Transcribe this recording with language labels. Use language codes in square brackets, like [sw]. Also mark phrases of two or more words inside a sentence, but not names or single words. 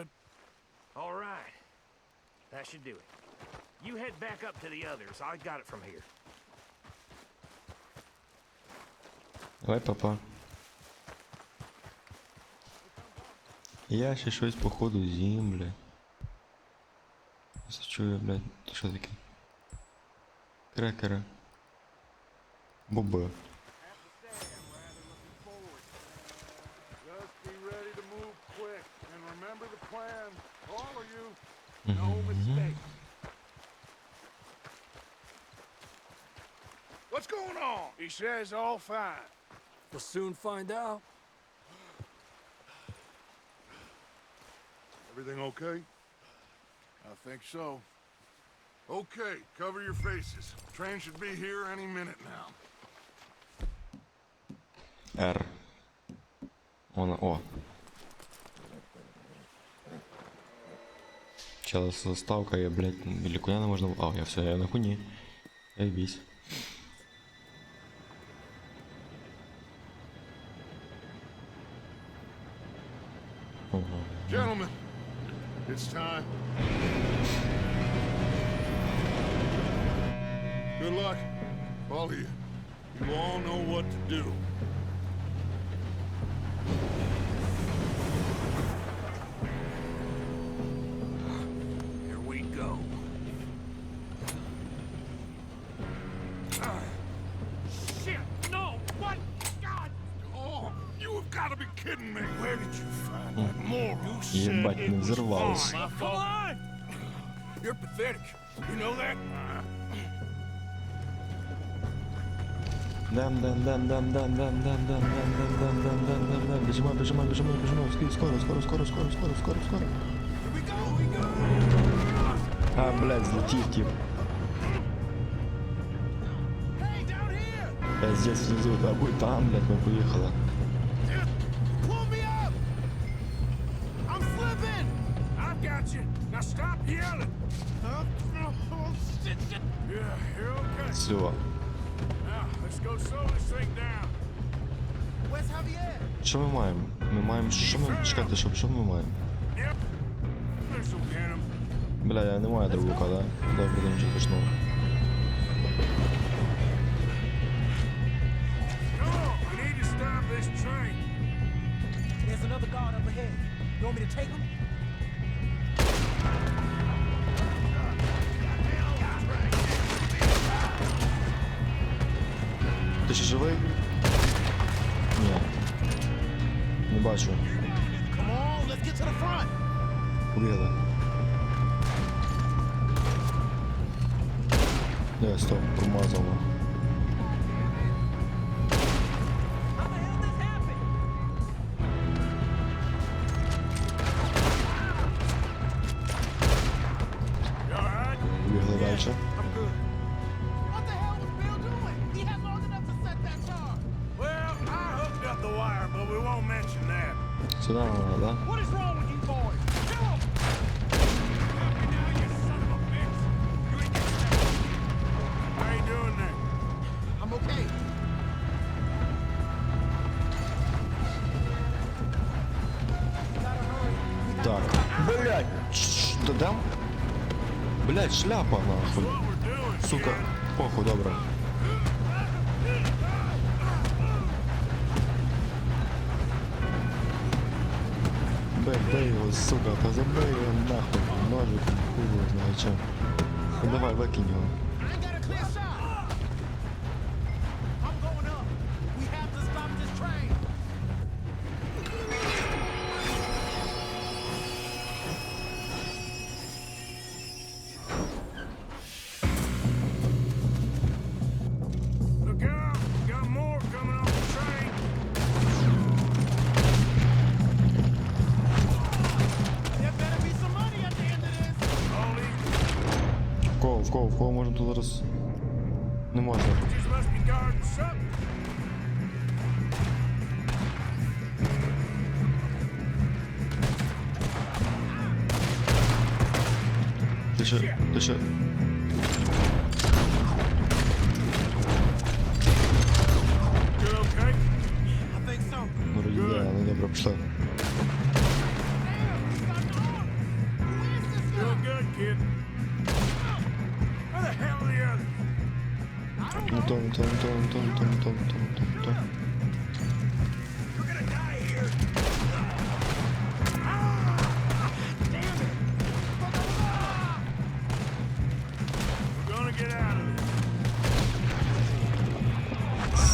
[en] All right. That should do it. You head back up to the others. I got it from here. [uk] Давай, папа. Я ще щось походу з'їм, блядь. Чую, блядь, що таке? Крекери. Боби. [en] Just be ready to move quick. And remember the plan. All of you. No mistakes. What's going on? He says all fine. We'll soon find out. Everything okay? I think so. Okay, cover your faces. Train should be here any minute now. Р. О. [ru] Сейчас заставка, я, блядь, или куда можно... А, я все, я на хуйне. Заебись. [en] Gentlemen, it's time. Good luck, all of you. You all know what to do. Here we go. Shit! No! What? God! Oh, you have got to be kidding me. Where did you find [ru] Єбать, не взорвалось. [en] My fault. You're pathetic. You know that? [uk] Біжимо, скоро. А, блядь, злетів тип. [ru] Здесь внизу, а будет там, блядь, мы поехали. [en] Pull me up! I'm slipping! I've got you. Now stop yelling. Yeah, you're okay. [ru] Все. [en] Now, let's go slow this thing down. Where's Javier? [uk] Що ми маємо? Ми маємо, що ми, чекайте, що ми маємо? [en] Yep. This'll get him. [uk] Бля, я не маю дробовика, да? Добре, то нічого страшного. [en] Come on, we need to stop this train. There's another guard up ahead. You want me to take him? [uk] Ти ще живий? Ні. Не бачу. [en] Come on, let's get to the front. [uk] Побігли. Не, стоп, промазало. [en] How the hell this happened? You all right? [uk] Побігли далі. [en] I'm good. What the hell was Bill doing? He had long enough to set that charge. Well, I hooked up the wire, but we won't mention that. [uk] Сюди надо, да? [en] What is wrong with you boys? Kill him! How you doing there? I'm okay. [uk] Так. Блядь, додам? Блядь, шляпа нахуй. [en] What we're doing? [uk] Сука, похуй, добре. Бей його, сука, та забей його нахуй, ножиком, хуй його знає чим. Ну давай, викинь його. [en] I ain't got a clear shot. I'm going up. We have to stop this train. Look out! Got more coming off the train. There better be some money at the end of this. All these [uk] В кого можна тут зараз? Не можна. [en] bitches must be guarding something. [uk] Ти ще. [en] You okay? I think so. [uk] Ну, вроді, да, ну добре, пішли. [en] Doing good, kid. Where the hell are the others? [ru] Не то. [en] We're gonna die here. We're gonna get out of this.